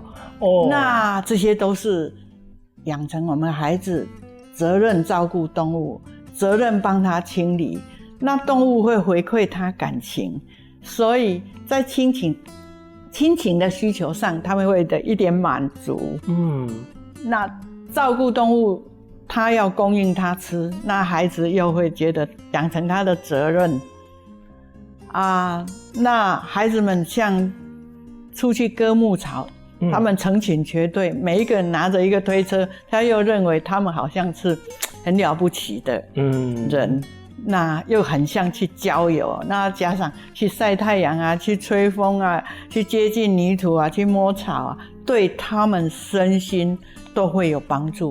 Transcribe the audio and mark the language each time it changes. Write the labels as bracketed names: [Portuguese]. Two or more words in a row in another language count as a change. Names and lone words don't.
[Chinese] 那這些都是養成我們孩子責任照顧動物，責任幫他清理，那動物會回饋他感情，所以在親情的需求上，他們會得一點滿足。那照顧動物，他要供應他吃，那孩子又會覺得養成他的責任那孩子們像出去割牧草，他们成群结队，每一个人拿着一个推车，他又认为他们好像是很了不起的人，那又很像去郊游，那加上去晒太阳啊，去吹风啊，去接近泥土啊，去摸草啊，对他们身心都会有帮助。